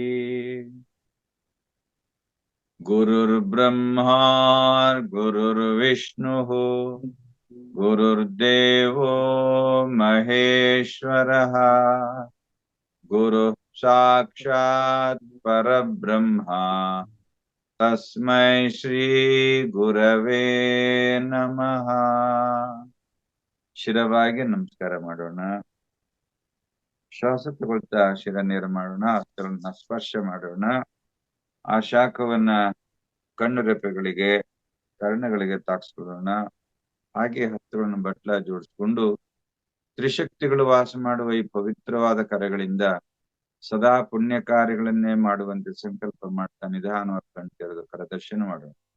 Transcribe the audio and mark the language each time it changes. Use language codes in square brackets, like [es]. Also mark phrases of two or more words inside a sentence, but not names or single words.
[sa] गुरुर्ब्रह्मा गुरुर्विष्णुः गुरुर्देवो महेश्वरः गुरुः साक्षात् परब्रह्मा तस्मै श्री गुरवे नमः। [kn] ಶಿರವಾಗಿ ನಮಸ್ಕಾರ ಮಾಡೋಣ. ಶ್ವಾಸ ತಗೊಳ್ತಾ ಶಿರ ನೇರ ಮಾಡೋಣ. ಹಸ್ತಗಳನ್ನ ಸ್ಪರ್ಶ ಮಾಡೋಣ. ಆ ಶಾಖವನ್ನ ಕಣ್ಣು ರೆಪ್ಪೆಗಳಿಗೆ, ಕರ್ಣಗಳಿಗೆ ತಾಕ್ಸ್ಕೊಳ್ಳೋಣ. ಹಾಗೆ ಹಸ್ತಗಳನ್ನು ಬಟ್ಲ ಜೋಡಿಸ್ಕೊಂಡು ತ್ರಿಶಕ್ತಿಗಳು ವಾಸ ಮಾಡುವ ಈ ಪವಿತ್ರವಾದ ಕರಗಳಿಂದ ಸದಾ ಪುಣ್ಯ ಕಾರ್ಯಗಳನ್ನೇ ಮಾಡುವಂತೆ ಸಂಕಲ್ಪ ಮಾಡ್ತಾ ನಿಧಾನವಾಗಿ ಕಣ್ ತೆರೆದು ಕರದರ್ಶನ ಮಾಡೋಣ.